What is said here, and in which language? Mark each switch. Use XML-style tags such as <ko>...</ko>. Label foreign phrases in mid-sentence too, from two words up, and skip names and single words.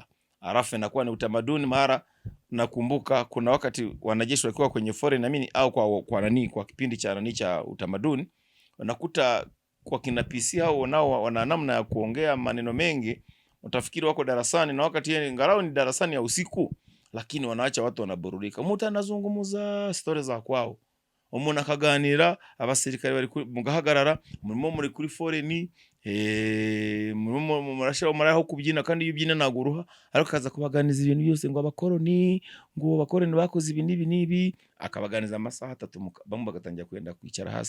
<sw>Alafu inakuwa ni utamaduni. Mara nakumbuka kuna wakati wanajeshi walikuwa kwenye foreign amini au kwa kipindi cha utamaduni, unakuta kwa kina PC hao nao wana namna ya kuongea maneno mengi, utafikiri wako darasani, na wakati yeye ngarao ni darasani ya usiku, lakini wanaacha watu wanaburudika. Mtu anazungumza stories za kwao,</sw> <rw>umuntu akaganira, abasirikare bari mugahagarara, muri kuri foreign, murashaka kubyina, kandi iyo ubyina naguruha, ariko kaza kubaganiza ibintu byose ngo abakoroni bakoze ibi nibi, akabaganiza amasaha 3 bamwe bagatangira kwenda kwicara hasi.</rw>